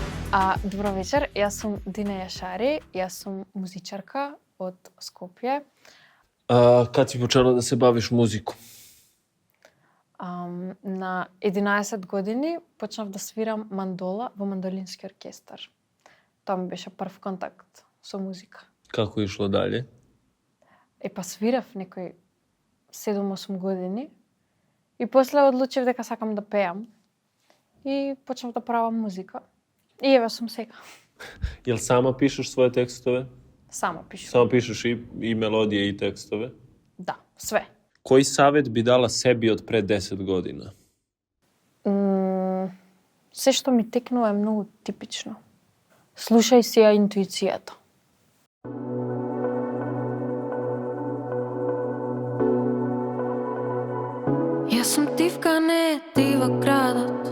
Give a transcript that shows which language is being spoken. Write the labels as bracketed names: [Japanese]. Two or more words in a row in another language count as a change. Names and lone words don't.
[Macedonian] Добро вечер, јас сум Дина Јашари, јас сум музичарка од Скопје. [Serbian] Kad si počela da se baviš muziku? [Macedonian] На 11 години почнав да свирам мандола во мандолински оркестар. Тоа ми беше прв контакт со музика. [Serbian] Kako je išlo dalje? [Macedonian] Свирав некои 7-8 години и после одлучив дека сакам да пеам и почнав да правам музика. И еве сум сега. [Serbian] Jel sama pišeš svoje tekstove? [Macedonian] Само пишам. [Serbian] Sama pišeš i melodije i tekstove? Да, све. Koji savjet bi dala sebi od pre 10 godina? [Macedonian] Се што ми текнува е многу типично. Слушај си ја интуицијата. Јас сум тивка, не е ти во градот.